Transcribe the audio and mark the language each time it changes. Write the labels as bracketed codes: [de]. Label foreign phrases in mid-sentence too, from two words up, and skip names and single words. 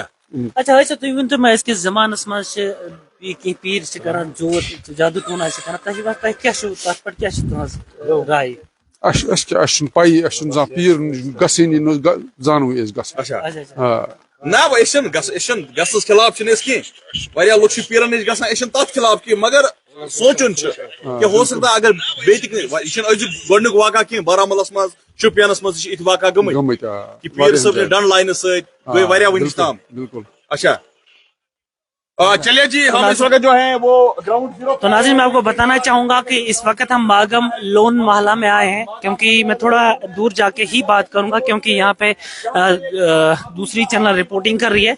[ks] اچھا ویسے تُہۍ ؤنۍتو مےٚ أزکِس زمانس منٛز چھِ کینٛہہ پیٖر چھِ کران جوت جادوٗ ٹوٗنا چھِ کران تۄہہِ کیاہ چھُو تتھ پٮ۪ٹھ کیاہ چھِ تُہنٛز راے اَسہِ چھُنہٕ پَیی اَسہِ چھُنہٕ زانٛہہ پیٖر گژھٲنی نہٕ زانوٕے أسۍ گژھان نہ أسۍ چھِنہٕ گژھنس خلاف چھِنہٕ أسۍ کینٛہہ واریاہ لُکھ چھِ پیٖرن نِش گژھان أسۍ چھِنہٕ تتھ خلاف کینٛہہ مگر سونٛچُن چھُ کہِ [ur] ہو سکتا [ks] اگر بیٚیہِ تہِ یہِ چھُنہٕ أزیُک گۄڈنیُک واقعہ کینٛہہ بارہمولہس منٛز شُپینس منٛز تہِ چھِ یِتھۍ واقعہ گٔمٕتۍ کہِ پیٖر صٲبنہِ ڈنڈ لاینہٕ سۭتۍ گٔے واریاہ وٕنِس تام بالکل [ur] اچھا چلیے جی ہم اس وقت جو ہے وہ [en] ground zero. [ur] تو ناظرین میں آپ کو بتانا چاہوں گا کہ اس وقت ہم ماگم لون محلہ میں آئے ہیں کیونکہ میں تھوڑا دور جا کے ہی بات کروں گا کیونکہ یہاں پہ دوسری چینل رپورٹنگ کر رہی ہے.